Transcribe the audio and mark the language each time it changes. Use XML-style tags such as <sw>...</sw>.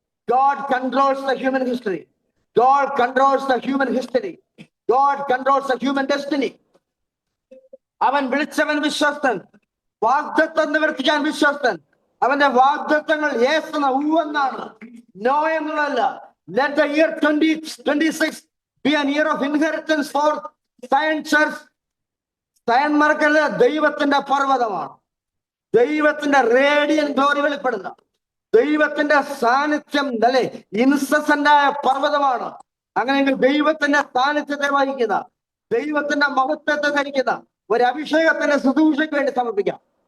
<en>God controls the human history. God controls the human history. God controls the human destiny.</en> <ml>അവൻ വിളിച്ചവൻ വിശ്വസ്തൻ, വാഗ്ദത്തം നിവർത്തിക്കാൻ വിശ്വസ്തൻ. അവന്റെ വാഗ്ദത്തങ്ങൾ യേസ് എന്ന ഊവെന്നാണ്, നോ എന്നുള്ളതല്ല.</ml> <en>Let the year 2026 be an year of inheritance for Zion Church.</en> <ml>സയൻ മറക്കല്ല, ദൈവത്തിന്റെ പർവ്വതമാണ്. ദൈവത്തിന്റെ radian glory വെളിപ്പെടുന്ന, ദൈവത്തിന്റെ സാന്നിധ്യം അല്ലെ ഇൻസസന്റായ പർവ്വതമാണ്. അങ്ങനെയെങ്കിൽ ദൈവത്തിന്റെ സാന്നിധ്യത്തെ വഹിക്കുന്ന, ദൈവത്തിന്റെ മഹത്വത്തെ ധരിക്കുന്ന ഒരു അഭിഷേകത്തിന്റെ ശുശ്രൂഷയ്ക്ക് വേണ്ടി സമർപ്പിക്കാം.</ml>